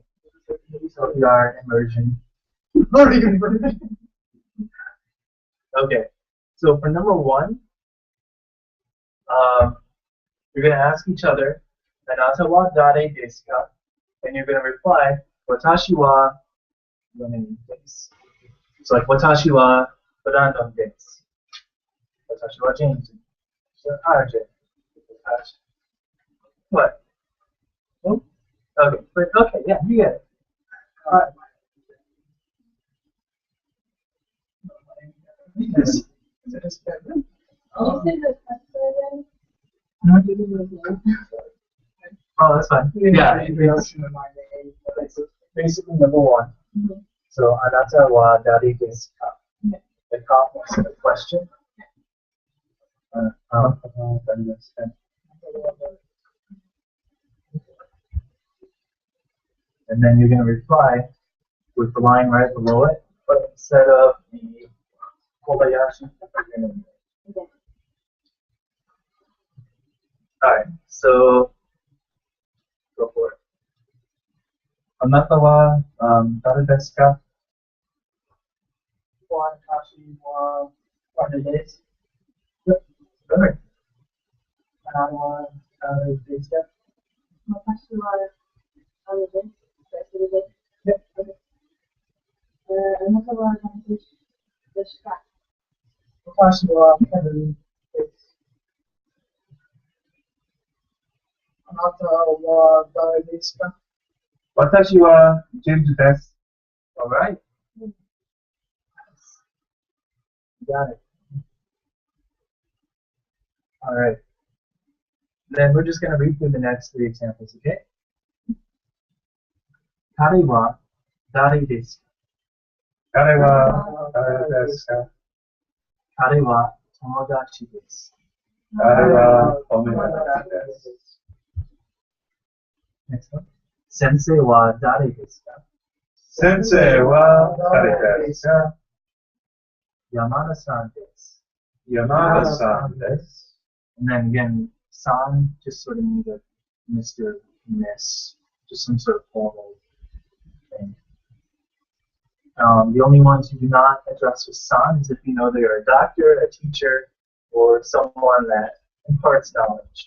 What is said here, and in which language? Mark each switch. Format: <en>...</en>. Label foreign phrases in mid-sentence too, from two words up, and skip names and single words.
<en>VR immersion. Okay, so for number one, you're going to ask each other,</en> <ja>"あなたは誰ですか?"</ja> <en>And you're going to reply,</en> <ja>"Watashi wa running desu."</ja> <en>So like,</en> <ja>"Watashi wa Brandon desu." "Watashi wa James." So, RJ.</ja> <en>What? Hmm? Okay, okay, yeah, you get it. Alright. Yes. Oh, you said the question Oh, that's fine. Yeah, basically number one. again? So,</en> <ja>あなたはだりですか?</ja> <en>The ka is the question. And then you're going to reply with the line right below it, but instead of the Kobayashi, you're going to. Okay. Alright, so go for it.</en> <ja>あなたは誰ですか? 私は誰です. Yep, perfect. あなたは誰ですか? 私は誰です? Yep. Okay. あなたは誰ですか? 私は誰です。あなたは誰ですか? Watashi wa James desu.</ja> <en>Alright. Got it. Alright. Then we're just going to read through the next three examples, okay?</en> <ja>彼は誰です? 彼は誰ですか? 彼は友達です. 彼は友達です.</ja> <en>Next one.</en> <ja>先生は誰ですか? 先生は誰ですか? 山田さんです. 山田さんです.</ja> <en>And then again, san just sort of means like Mr. Miss, just some sort of formal thing. The only ones you do not address with san is if you know they are a doctor, a teacher, or someone that imparts knowledge.</en>